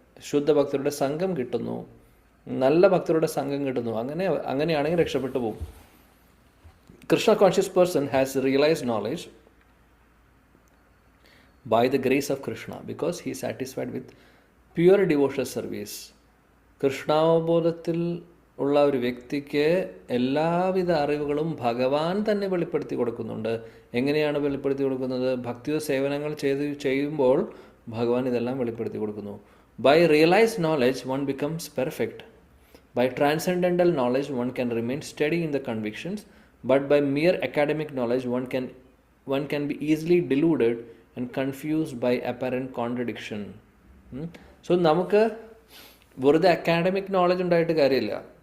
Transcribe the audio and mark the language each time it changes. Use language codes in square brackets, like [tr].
[ml] ശുദ്ധഭക്തരുടെ സംഘം കിട്ടുന്നു, നല്ല ഭക്തരുടെ സംഘം കിട്ടുന്നു. അങ്ങനെയാണെങ്കിൽ രക്ഷപ്പെട്ടു പോകും. [en] Krishna conscious person has realised knowledge by the grace of Krishna because he is satisfied with pure devotional service. [ml] കൃഷ്ണാവബോധത്തിൽ ഉള്ള ഒരു വ്യക്തിക്ക് എല്ലാവിധ അറിവുകളും ഭഗവാൻ തന്നെ വെളിപ്പെടുത്തി കൊടുക്കുന്നുണ്ട്. എങ്ങനെയാണ് വെളിപ്പെടുത്തി കൊടുക്കുന്നത്? ഭക്തിയോ സേവനങ്ങൾ ചെയ്യുമ്പോൾ ഭഗവാൻ ഇതെല്ലാം വെളിപ്പെടുത്തി കൊടുക്കുന്നു. [en] By realized knowledge one becomes perfect. By transcendental knowledge one can remain steady in the convictions, but by mere academic knowledge one can be easily deluded and confused by apparent contradiction. [ml] So നമുക്ക് വെറുതെ academic knowledge ഉണ്ടായിട്ട് കാര്യമില്ല.